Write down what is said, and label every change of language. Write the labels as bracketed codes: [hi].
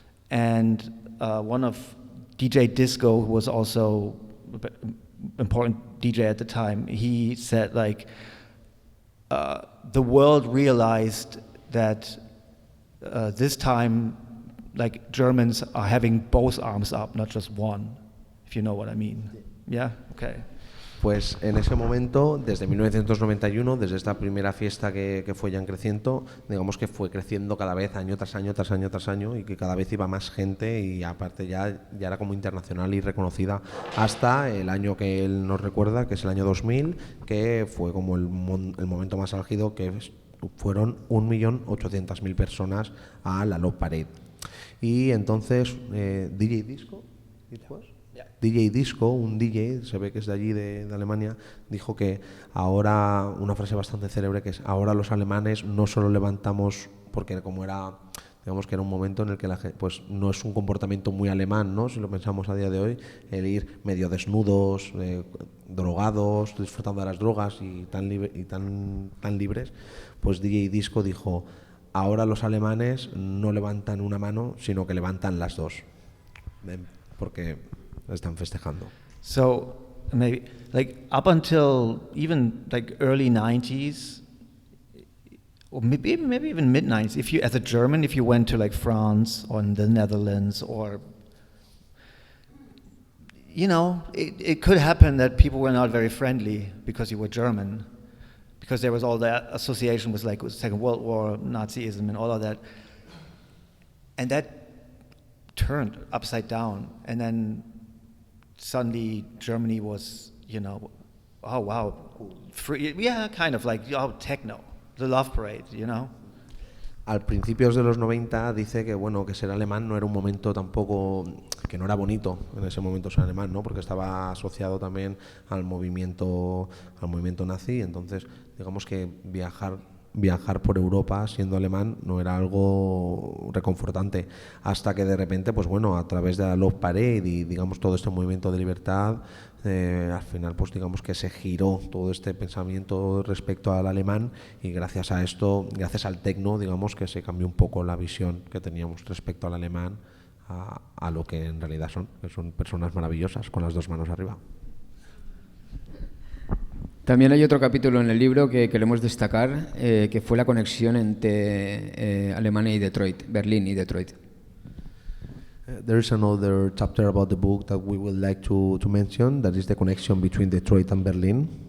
[en] And one of DJ Disco, who was also important DJ at the time, he said like the world realized that this time like Germans are having both arms up, not just one, if you know what I mean. Yeah? Okay. [es] Pues en ese momento, desde 1991, desde esta primera fiesta que fue ya en creciendo, digamos que fue creciendo cada vez año tras año, tras año, tras año, y que cada vez iba más gente y aparte ya era como internacional y reconocida hasta el año que él nos recuerda, que es el año 2000, que fue como el momento más álgido, que fueron 1.800.000 personas a la Love Parade. Y entonces DJ Disco, DJ Disco, un DJ, se ve que es de allí, de Alemania, dijo que ahora, una frase bastante célebre, que es: ahora los alemanes no solo levantamos, porque como era, digamos que era un momento en el que la gente, pues no es un comportamiento muy alemán, ¿no? Si lo pensamos a día de hoy, el ir medio desnudos, drogados, disfrutando de las drogas y tan libres, pues DJ Disco dijo: ahora los alemanes no levantan una mano, sino que levantan las dos, porque están festejando. [en] So maybe like up until even like early 90s, or maybe even mid 90s, if you, as a German, if you went to like France or the Netherlands, or it could happen that people were not very friendly because you were German, because there was all that association with like Second World War, Nazism, and all of that, and that turned upside down, and then suddenly Germany was, oh wow, free, yeah, kind of like, techno, the Love Parade, [es] Al principios de los 90 dice que bueno, que ser alemán no era un momento tampoco, que no era bonito en ese momento ser alemán, ¿no? Porque estaba asociado también al movimiento nazi, entonces digamos que viajar por Europa siendo alemán no era algo reconfortante, hasta que de repente, pues bueno, a través de la Love Parade y digamos todo este movimiento de libertad, al final pues digamos que se giró todo este pensamiento respecto al alemán, y gracias a esto, gracias al techno, digamos que se cambió un poco la visión que teníamos respecto al alemán a lo que en realidad son, que son personas maravillosas con las dos manos arriba. También hay otro capítulo en el libro que queremos destacar, que fue la conexión entre Alemania y Detroit, Berlín y Detroit. [en] There is another chapter about the book that we would like to mention, that is the connection between Detroit and Berlin.